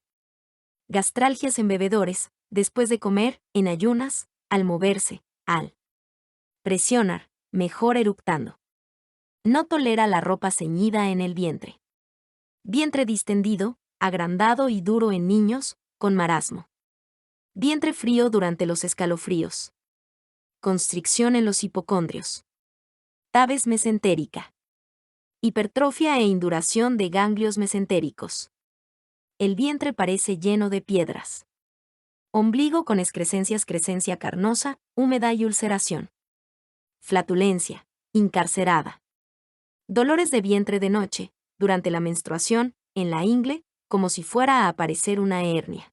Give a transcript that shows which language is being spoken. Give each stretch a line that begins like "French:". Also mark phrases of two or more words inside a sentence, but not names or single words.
Spanish: Gastralgias en bebedores, después de comer, en ayunas, al moverse, al presionar, mejor eructando. No tolera la ropa ceñida en el vientre. Vientre distendido, agrandado y duro en niños, con marasmo. Vientre frío durante los escalofríos. Constricción en los hipocondrios. Tabes mesentérica. Hipertrofia e induración de ganglios mesentéricos. El vientre parece lleno de piedras. Ombligo con excrescencias, crescencia carnosa, húmeda y ulceración. Flatulencia, incarcerada. Dolores de vientre de noche, durante la menstruación, en la ingle, como si fuera a aparecer una hernia.